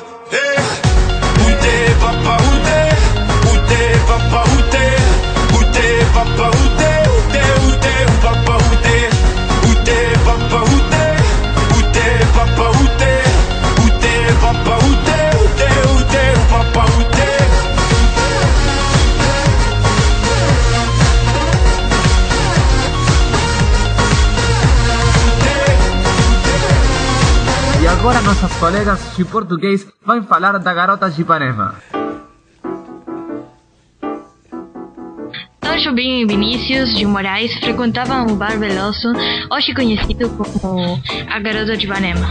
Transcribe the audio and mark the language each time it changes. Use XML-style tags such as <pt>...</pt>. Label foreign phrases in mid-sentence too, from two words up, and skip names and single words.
<fr>Hey. Où t'es papa, où t'es? Où t'es papa, où t'es? Où t'es papa, où t'es? Où t'es, où t'es, où papa, où t'es? Où t'es papa, où t'es? Où t'es papa, où t'es? Où t'es papa, où t'es? Où t'es, où t'es, où papa, où t'es?</fr> <pt>E agora nossas colegas de português vão falar da Garota de Ipanema. Jobim e Vinícius de Moraes frequentavam o Bar Veloso, hoje conhecido como a Garota de Ipanema.</pt>